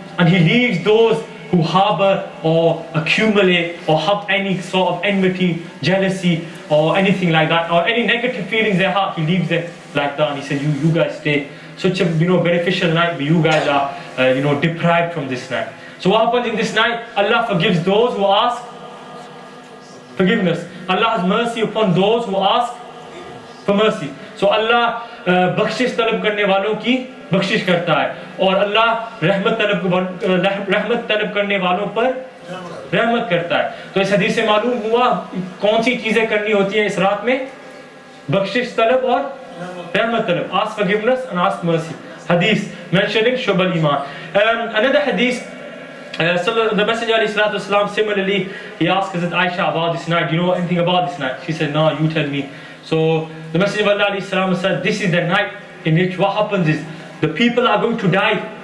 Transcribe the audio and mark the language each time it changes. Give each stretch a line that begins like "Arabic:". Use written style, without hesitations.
English: And He leaves those who harbor or accumulate or have any sort of enmity, jealousy or anything like that, or any negative feelings in their heart, He leaves them like that. And He said, you guys stay. Such a, you know, beneficial night, but you guys are, you know, deprived from this night. So what happens in this night? Allah forgives those who ask forgiveness. Allah has mercy upon those who ask for mercy.
Hindi: So Allah बख्शिश तलब करने वालों की बख्शिश करता है और अल्लाह रहमत तलब करने वालों पर रहमत करता है. तो इस हदीस से मालूम हुआ कौन सी चीजें करनी होती हैं इस रात में. बख्शिश तलब और रहमत तलब.
English: Ask forgiveness and ask mercy. Hadith mentioning Shubal Iman. Another hadith, the Messenger ﷺ, similarly, he asked Hazrat Aisha about this night. Do you know anything about this night? She said, no, you tell me. So the Messenger of Allah ﷺ said, this is the night in which what happens is the people are going to die.